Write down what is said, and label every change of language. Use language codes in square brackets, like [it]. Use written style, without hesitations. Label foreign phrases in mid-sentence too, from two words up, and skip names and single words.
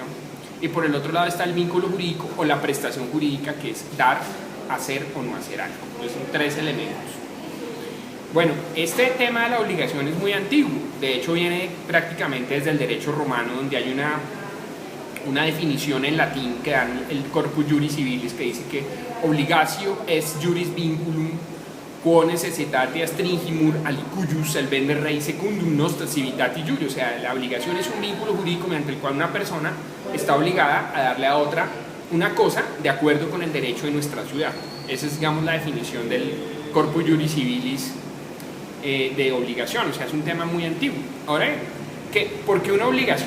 [es] Y por el otro lado está el vínculo jurídico o la prestación jurídica, que es dar, hacer o no hacer algo. Entonces son tres elementos. Bueno, este tema de la obligación es muy antiguo. De hecho, viene prácticamente desde el derecho romano, donde hay una definición en latín que dan el Corpus Juris Civilis, [la] que dice que obligatio est juris vinculum quo necessitate stringimur alicuius solvende rei secundum nostra civitati juri. [es] O sea, la obligación es un vínculo jurídico mediante el cual una persona está obligada a darle a otra una cosa de acuerdo con el derecho de nuestra ciudad. Esa es, digamos, la definición del Corpus Juris Civilis de obligación. O sea, es un tema muy antiguo. Ahora, ¿por qué una obligación?